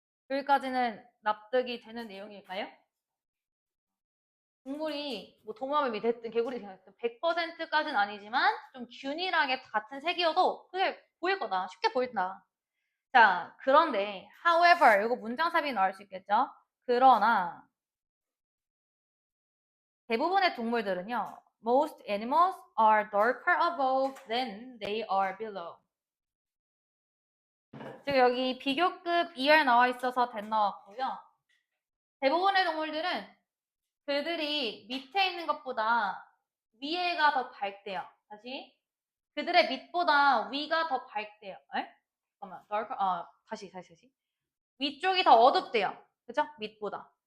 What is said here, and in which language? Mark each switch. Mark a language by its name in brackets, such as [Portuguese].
[Korean] 여기까지는 납득이 되는 내용일까요? 동물이 뭐 도마뱀이 됐든 개구리 됐든 100%까지는 아니지만 좀 균일하게 같은 색이어도 그게 보일 거다. 쉽게 보인다. 자, 그런데 however 이거 문장삽이 나올 수 있겠죠? 그러나 대부분의 동물들은요. [English] Most animals are darker above than they are below. [Korean] 지금 여기 비교급 ER 나와 있어서 that 나왔고요. 대부분의 동물들은 그들이 밑에 있는 것보다 위에가 더 밝대요. 다시. 그들의 밑보다 위가 더 밝대요. 에? 잠깐만. 다시. 위쪽이 더 어둡대요. 그죠? 밑보다.